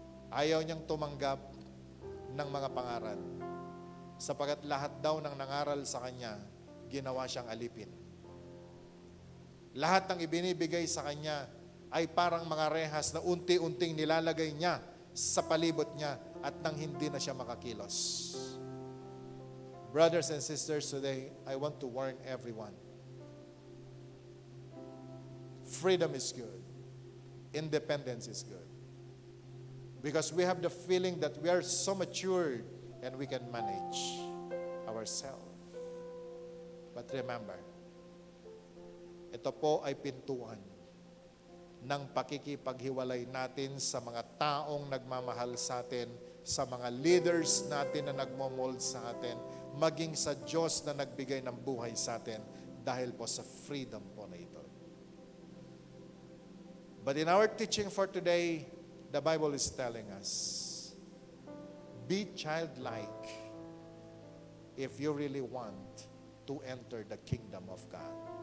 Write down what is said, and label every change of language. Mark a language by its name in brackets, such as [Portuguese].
[Filipino] Ayaw niyang tumanggap ng mga pangaral. Sapagat lahat daw ng nangaral sa kanya, ginawa siyang alipin. Lahat ng ibinibigay sa kanya ay parang mga rehas na unti-unting nilalagay niya sa palibot niya at nang hindi na siya makakilos. [English] Brothers and sisters, today, I want to warn everyone. Freedom is good. Independence is good. Because we have the feeling that we are so matured and we can manage ourselves. But remember, [Filipino] ito po ay pintuan ng pakikipaghiwalay natin sa mga taong nagmamahal sa atin, sa mga leaders natin na nagmomold sa atin, maging sa Diyos na nagbigay ng buhay sa atin dahil po sa freedom po na ito. [English] But in our teaching for today, the Bible is telling us, be childlike if you really want to enter the kingdom of God.